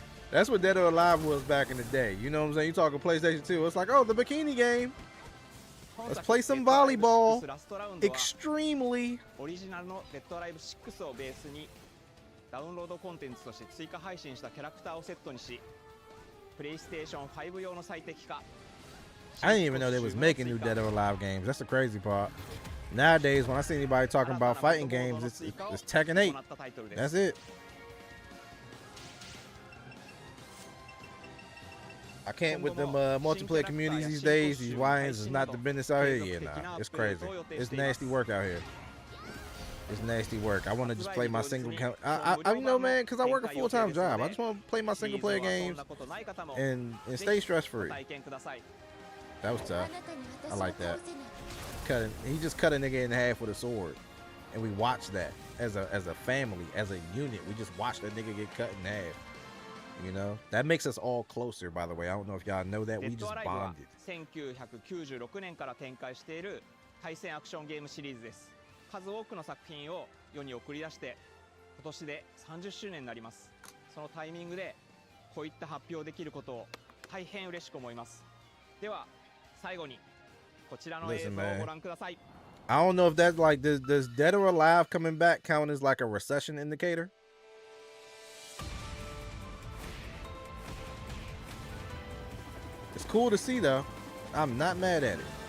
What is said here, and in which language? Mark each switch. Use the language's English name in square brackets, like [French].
[English] That's what Dead or Alive was back in the day. You know what I'm saying? You talking PlayStation 2. It's like, oh, the bikini game. Let's play some volleyball. Extremely. [Japanese] オリジナルのデッドアライブ6をベースにダウンロードコンテンツとして追加配信したキャラクターをセットにし、プレイステーション5用の最適化。 [English] I didn't even know they was making new Dead or Alive games. That's the crazy part. Nowadays, when I see anybody talking about fighting games, it's Tekken 8. That's it. I can't with them multiplayer communities these days. These YNs is not the business out here. Yeah, nah, it's crazy. It's nasty work out here. It's nasty work. I want to just play my single. You know, man, because I work a full-time job. I just want to play my single-player games and stay stress-free. That was tough. I like that. He just cut a nigga in half with a sword, and we watched that as a family, as a unit. We just watched that nigga get cut in half. You know, that makes us all closer. By the way, I don't know if y'all know that. We just bonded. [Japanese] 1996年から展開している対戦アクションゲームシリーズです。数多くの作品を世に送り出して今年で30周年になります。そのタイミングでこういった発表できることを大変嬉しく思います。では最後にこちらの映像をご覧ください。 [English] I don't know if that's like does Dead or Alive coming back count as like a recession indicator? It's cool to see though. I'm not mad at it.